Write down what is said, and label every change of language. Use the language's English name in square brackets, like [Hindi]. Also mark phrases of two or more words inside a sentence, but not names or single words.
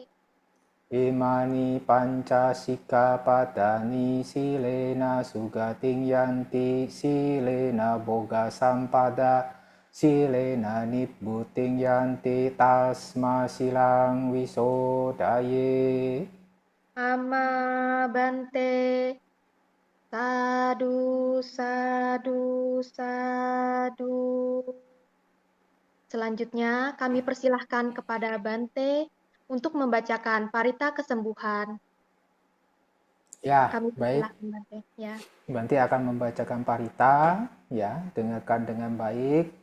[Pali] Imani panca sikkhapadani silena sugating yanti silena boga sampada silena nibbuting yanti tasma silang wisodaye. Amma Bante, sadu, sadu, sadu. [Indonesian] Selanjutnya, kami persilahkan kepada Bante untuk membacakan parita kesembuhan. Ya, Kami baik. persilahkan Bante. Ya. Bante akan membacakan parita, ya, dengarkan dengan baik.